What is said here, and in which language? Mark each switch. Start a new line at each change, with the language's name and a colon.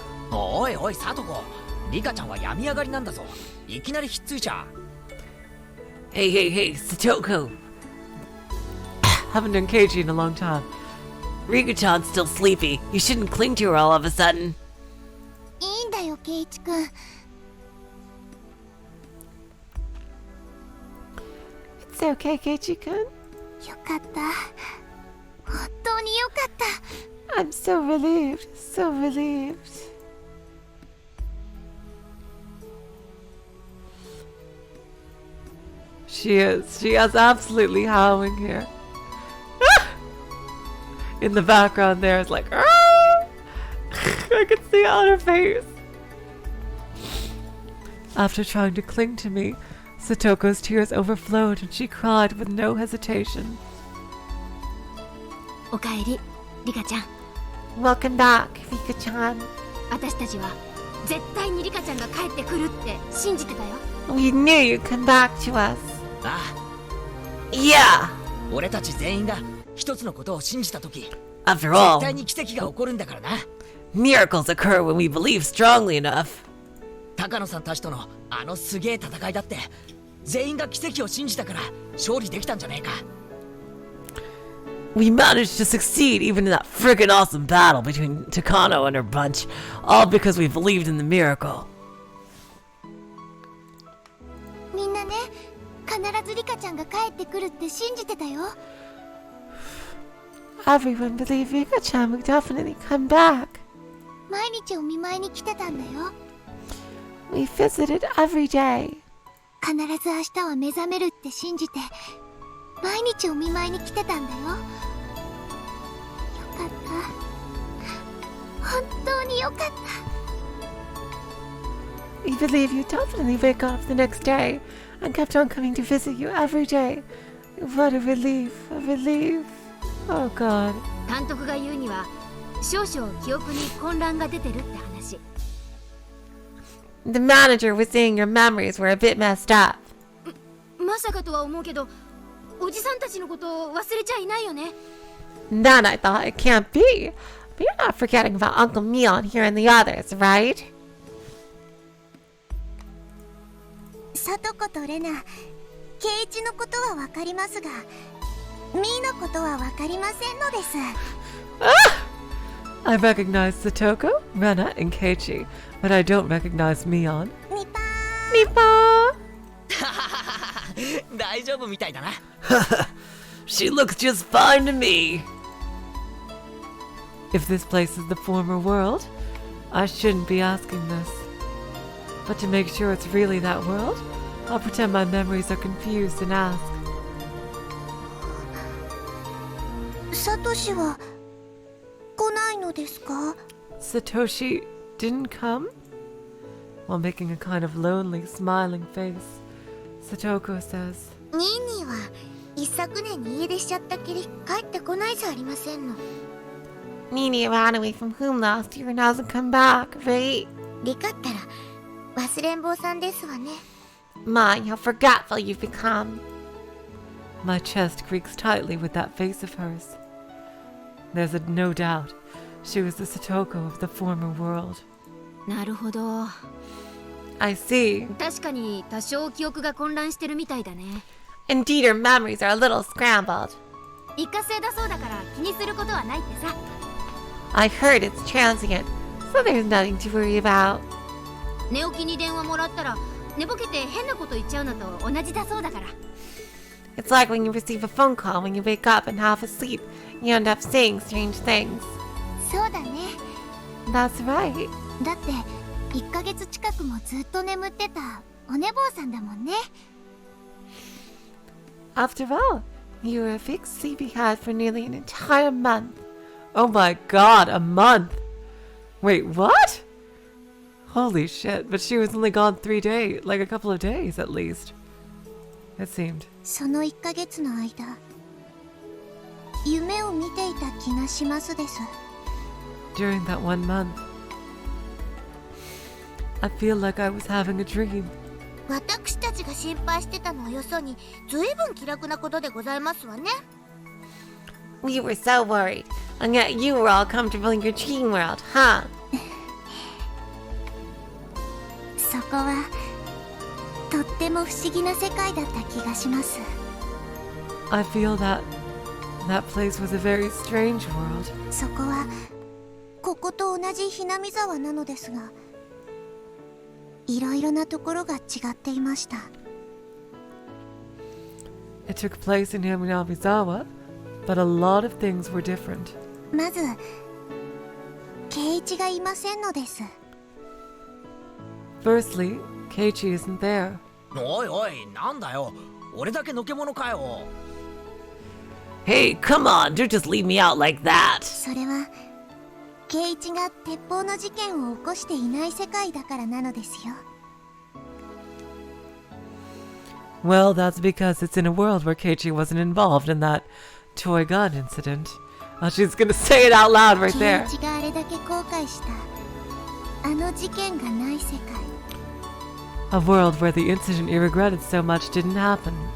Japanese: おいおいサトコ、リカちゃんは病み上がりなんだぞ。いきなりひっついちゃ。
English: Hey, hey, hey, Satoko. Haven't done Keiji in a long time. Rika-chan's still sleepy. You shouldn't cling to her all of a sudden.
Japanese: いいんだよケイチくん。
English: It's okay, Keiji-kun.
Japanese: よかった。本当によかった。
English: I'm so relieved, so relieved. She is. She is absolutely howling here. In the background there is like, I can see it on her face. After trying to cling to me, Satoko's tears overflowed and she cried with no hesitation.
Japanese: おかえりリカちゃん。
English: Welcome back, Rika-chan.
Japanese: 私たちは絶対にリカちゃんが帰ってくるって信じてたよ。
English: We knew you'd come back to us. あ Yeah!
Japanese: あ、俺たち全員が一つのことを信じたとき、
English: After
Japanese: 絶
English: all,
Japanese: 対に奇跡が起こるんだからな。
English: miracles occur when we believe strongly enough.
Japanese: 高野さんたちとのあのすげえ戦いだって、全員が奇跡を信じたから勝利できたんじゃねえか。
English: We managed to succeed even in that friggin' awesome battle between Takano and her bunch, all because we believed in the miracle.
Japanese: みんなね、必ずリカちゃんが帰ってくるって信じてたよ。
English: Everyone believed Rika-chan would definitely come back.
Japanese: 毎日お見舞いに来てたんだよ。
English: We visited every day.
Japanese: 必ず明日は目覚めるって信じて、毎日お見舞いに来てたんだよ。よかった。本当によかった。
English: We believe you'd definitely wake up the next day and kept on coming to visit you every day. What a relief, a relief. Oh god.
Japanese: 監督が言うには少々記憶に混乱が出てるって話。
English: The manager was saying your memories were a bit messed up.
Japanese: まさかとは思うけど、おじさんたちのことを忘れちゃいないよね。
English: Then I thought it can't be. But you're not forgetting about Uncle Mion here and the others, right?
Japanese: サトコとレナ、ケイチのことはわかりますが、ミーのことはわかりませんのです。
English: I recognize Satoko, Rena, and Keiichi, but I don't recognize Mion.
Japanese: ニパ
English: Nipa!
Japanese: 大丈夫みたいだな。
English: She looks just fine to me. If this place is the former world, I shouldn't be asking this. But to make sure it's really that world, I'll pretend my memories are confused and ask.
Japanese: サトシは来ないのですか？
English: Satoshi didn't come? While making a kind of lonely, smiling face, Satoko says,
Japanese: ニーニーは一昨年に家出しちゃったきり帰ってこないじゃありませんの。
English: Nini ran away from home last year and hasn't come back, right?
Japanese: リカったら忘れん坊さんですわね。
English: My, how forgetful you've become. My chest creaks tightly with that face of hers. There's no doubt she was the Satoko of the former world.
Japanese: なるほど。
English: I see.
Japanese: 確かに多少記憶が混乱してるみたいだね。
English: Indeed, her memories are a little scrambled.
Japanese: 一過性だそうだから気にすることはないってさ。
English: I heard it's transient, so there's nothing to worry about.
Japanese: 寝起きに電話もらったら寝ぼけて変なこと言っちゃうのと同じだそうだから。
English: It's like when you receive a phone call when you wake up and half asleep, you end up saying strange things.
Japanese: そうだね。
English: That's right.
Japanese: だって1ヶ月近くもずっと眠ってたお寝坊さんだもんね。
English: After all, You were a big sleepyhead for nearly an entire month. Oh my god, a month! Wait, what? Holy shit, but she was only gone 3 days, like a couple of days at least. It seemed.
Japanese: その1ヶ月の間、夢を見ていた気がしますです。
English: During that 1 month, I feel like I was having a dream.
Japanese: 私たちが心配してたのはよそに、ずいぶん気楽なことでございますわね。
English: We were so worried, and yet you were all comfortable in your dream world, huh?
Japanese: そこはとっても不思議な世界だった気がします。
English: I feel that place was a very strange world.
Japanese: そこはここと同じひなみ沢なのですが、いろいろなところが違っていました。
English: It took place in Hinamizawa, but a lot of things were different.
Japanese: まず圭一がいませんのです。
English: Firstly, Keiichi isn't there.
Japanese: おいおい、なんだよ。俺だけのけ者かよ。
English: Hey, come on, don't just leave me out like that.
Japanese: それは圭一が鉄砲の事件を起こしていない世界だからなのですよ。
English: Well, that's because it's in a world where Keiichi wasn't involved in that toy gun incident. Oh, she's gonna say it out loud right
Japanese: 圭
English: there.
Japanese: 一があれだけ後悔したあの事件がない世界。
English: A world where the incident he regretted so much didn't happen.